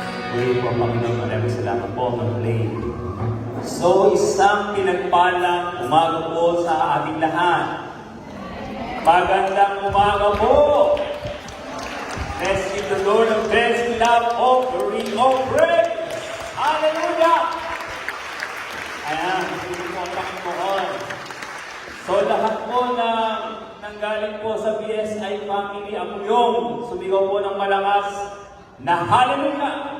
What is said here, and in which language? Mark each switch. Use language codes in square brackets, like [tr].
[tl] Muli po, Panginoon, maraming salamat po, Manolay. So, isang pinagpalang umaga po sa ating lahat. Magandang umaga po! [en] Let's give the Lord a best love offering of praise. Hallelujah! [tl] Ayan, hindi po ang Panginoon. So lahat po na nanggaling po sa BSI family, ang yung sumigaw po ng malakas na Hallelujah!